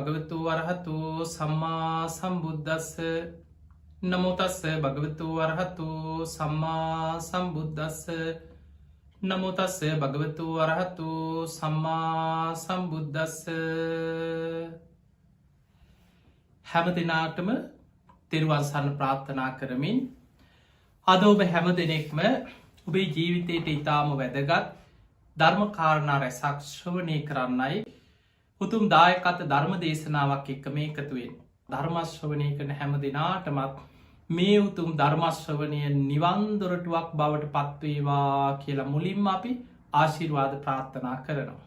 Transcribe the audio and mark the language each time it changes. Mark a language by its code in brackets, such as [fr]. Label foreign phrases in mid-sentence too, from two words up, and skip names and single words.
[pi] භගවතු වරහතු සම්මා සම්බුද්දස්ස නමෝ තස්ස භගවතු වරහතු සම්මා සම්බුද්දස්ස නමෝ තස්ස භගවතු වරහතු සම්මා සම්බුද්දස්ස. [si] හැම දිනාටම තෙරුවන් සරණ ප්‍රාර්ථනා කරමින් අද ඔබ හැම දෙනෙක්ම ඔබේ ජීවිතයට ඉතාම වැදගත් ධර්ම කාරණා රැසක් ශ්‍රවණය කරන්නයි උතුම් දායකත්ව ධර්ම දේශනාවක් එක්ක මේ එකතුවෙන් ධර්ම ශ්‍රවණය කරන හැම දෙනාටමත් මේ උතුම් ධර්ම ශ්‍රවණය නිවන් දොරටුවක් බවට පත්වේවා කියලා මුලින්ම අපි ආශිර්වාද ප්‍රාර්ථනා කරනවා.